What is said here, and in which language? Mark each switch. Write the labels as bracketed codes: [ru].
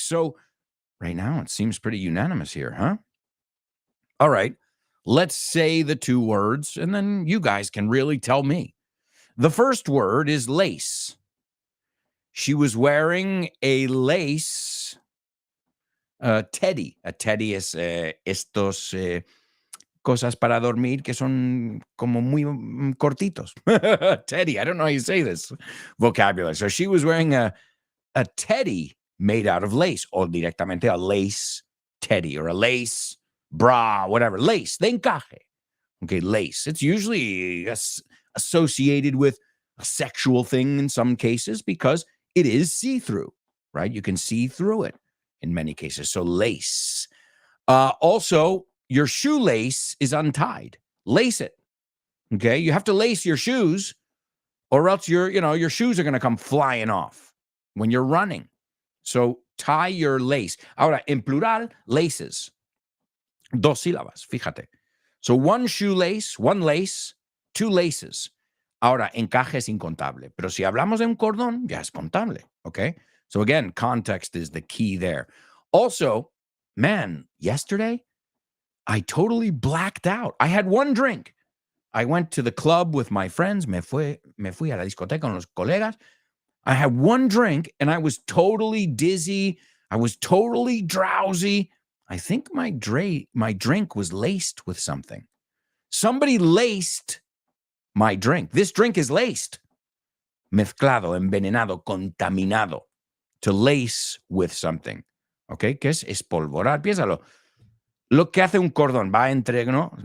[en] So right now it seems pretty unanimous here, huh? All right. Let's say the two words, and then you guys can really tell me. The first word is lace. She was wearing a lace teddy. [es] A teddy es estos cosas para dormir que son como muy cortitos. [en] Teddy, I don't know how you say this vocabulary. So she was wearing a teddy made out of lace, or [es] directamente [en] a lace teddy, or a lace bra, whatever, lace, [es] de encaje. [en] Okay, lace. It's usually associated with a sexual thing in some cases because it is see-through, right? You can see through it in many cases. So lace. Also, your shoelace is untied. Lace it. Okay, you have to lace your shoes, or else your shoes are going to come flying off when you're running. So tie your lace. [es] Ahora, en plural, [en] laces. [es] Dos sílabas, fíjate. [en] So one shoelace, one lace, two laces. [es] Ahora, encaje es incontable. Pero si hablamos de un cordón, ya es contable, okay? [en] So again, context is the key there. Also, man, yesterday, I totally blacked out. I had one drink. I went to the club with my friends. [es] Me fui a la discoteca con los colegas. [en] I had one drink, and I was totally dizzy. I was totally drowsy. I think my drink was laced with something. Somebody laced my drink. This drink is laced. [es] Mezclado, envenenado, contaminado. [en] To lace with something. Okay? [es] ¿Qué es? Espolvorar. Piénsalo. Lo que hace un cordón va entre, ¿no?